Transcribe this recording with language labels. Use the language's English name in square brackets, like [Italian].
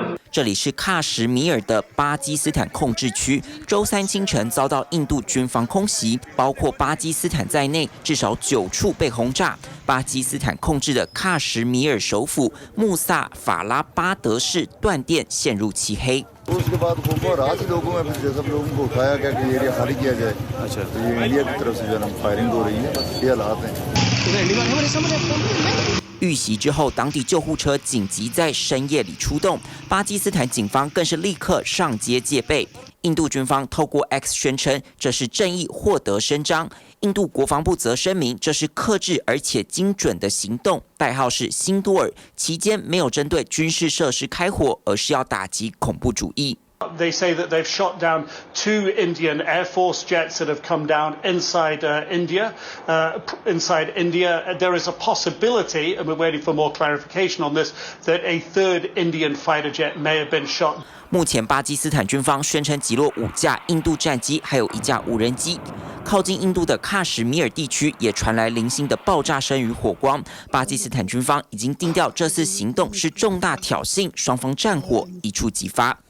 [Chinese] 这里是喀什米尔的巴基斯坦控制区，周3清晨遭到印度军方空袭，包括巴基斯坦在内，至少9处被轰炸。巴基斯坦控制的喀什米尔首府穆萨法拉巴德市断电，陷入漆黑。 [Hindi] उसके बाद रात ही लोगों में फिर सब लोगों को उठाया गया कि एरिया खाली किया जाए। अच्छा, तो ये इंडिया की तरफ से जो है फायरिंग हो रही है, ये हालात हैं। [Chinese] 遇袭之后，当地救护车紧急在深夜里出动，巴基斯坦警方更是立刻上街戒备。印度军方透过 X 宣称这是正义获得伸张，印度国防部则声明这是克制而且精准的行动，代号是辛多尔，期间没有针对军事设施开火，而是要打击恐怖主义。 [English] They say that they've shot down 2 Indian Air Force jets that have come down inside India. There is a possibility, and we're waiting for more clarification on this, that a 3rd Indian fighter jet may have been shot. [Chinese] 目前，巴基斯坦军方宣称击落5架印度战机，还有1架无人机。靠近印度的喀什米尔地区也传来零星的爆炸声与火光。巴基斯坦军方已经定调这次行动是重大挑衅，双方战火一触即发。